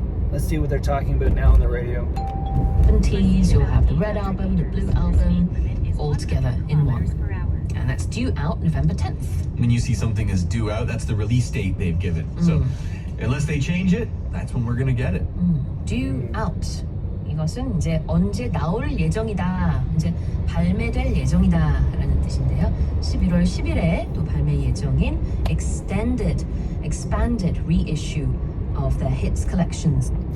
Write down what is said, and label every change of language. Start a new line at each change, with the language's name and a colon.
English: Let's see what they're talking about now on the radio. 70s, you'll have the red album, the blue album, all together in one. And that's due out November 10th. When you see something as due out, that's the release date they've given. So unless they change it, that's when we're gonna get it. due out.
Korean: 이것은 이제 언제 나올 예정이다, 이제 발매될 예정이다라는 뜻인데요. 11월 10일에 또 발매 예정인
English: expanded reissue of their hits collections.